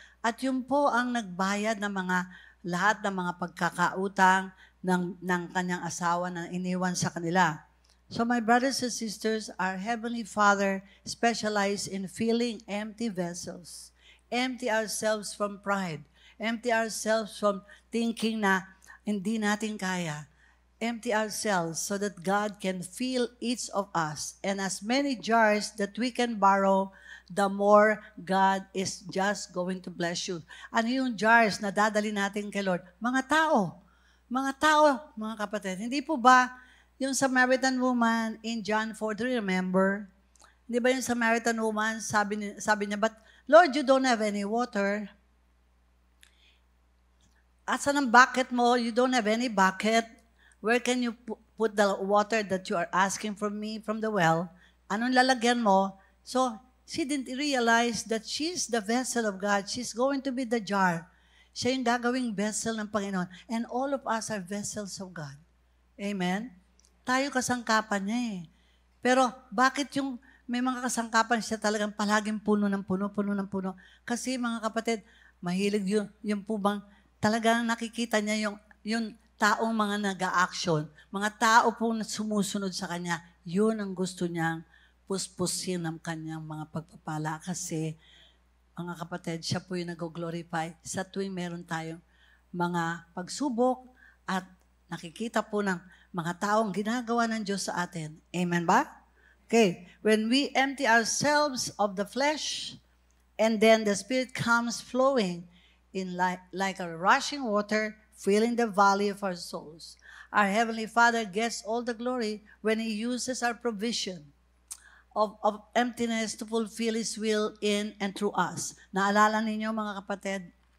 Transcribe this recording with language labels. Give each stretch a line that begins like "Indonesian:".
Filipino: At yun po ang nagbayad ng lahat ng mga pagkakautang ng kanyang asawa na iniwan sa kanila.
English: So my brothers and sisters, our Heavenly Father specializes in filling empty vessels. Empty ourselves from pride. Empty ourselves from thinking
Filipino: na hindi natin kaya.
English: Empty ourselves so that God can fill each of us. And as many jars that we can borrow, the more God is just going to bless you.
Filipino: Ano yung jars na dadali natin kay Lord? Mga tao, mga kapatid. Hindi po ba yung Samaritan woman in John 4,
English: do you remember?
Filipino: Hindi ba yung
English: Samaritan woman,
Filipino: sabi niya,
English: but Lord, you don't have any water.
Filipino: Asan ang bucket mo?
English: You don't have any bucket. Where can you put the water that you are asking from me from the well?
Filipino: Anong lalagyan mo?
English: So, she didn't realize that she's the vessel of God. She's going to be the jar.
Filipino: Siya yung gagawing vessel ng Panginoon.
English: And all of us are vessels of God.
Filipino: Amen? Tayo kasangkapan niya eh. Pero bakit yung may mga kasangkapan siya talagang palaging puno ng puno? Kasi mga kapatid, mahilig yung po bang talagang nakikita niya yung taong mga nag-a-action, mga tao po na sumusunod sa kanya, yun ang gusto niyang puspusin ng kanyang mga pagpapala. Kasi, mga kapatid, siya po yung nag-glorify sa tuwing meron tayong mga pagsubok at nakikita po ng mga taong ginagawa ng Diyos sa atin. Amen ba? Okay.
English: When we empty ourselves of the flesh, and then the Spirit comes flowing in like a rushing water, filling the valley of our souls. Our Heavenly Father gets all the glory when He uses our provision of emptiness to fulfill His will in and through us.
Filipino: Naalala ninyo mga kapatid,